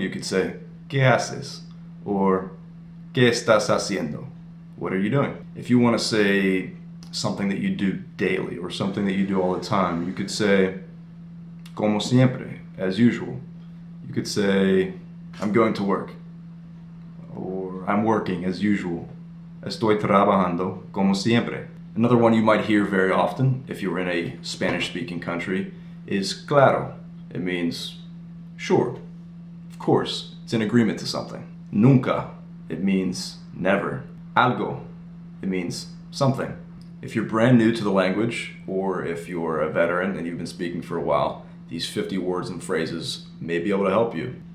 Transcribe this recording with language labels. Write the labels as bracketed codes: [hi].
[en] You could say, ¿qué haces? Or, ¿qué estás haciendo? What are you doing? If you want to say something that you do daily or something that you do all the time, you could say, como siempre, as usual. You could say, I'm going to work. Or, I'm working as usual. [es] Estoy trabajando como siempre. [en] Another one you might hear very often if you're in a Spanish-speaking country is claro. It means sure, of course, it's in agreement to something. Nunca, it means never. Algo, it means something. If you're brand new to the language, or if you're a veteran and you've been speaking for a while, these 50 words and phrases may be able to help you.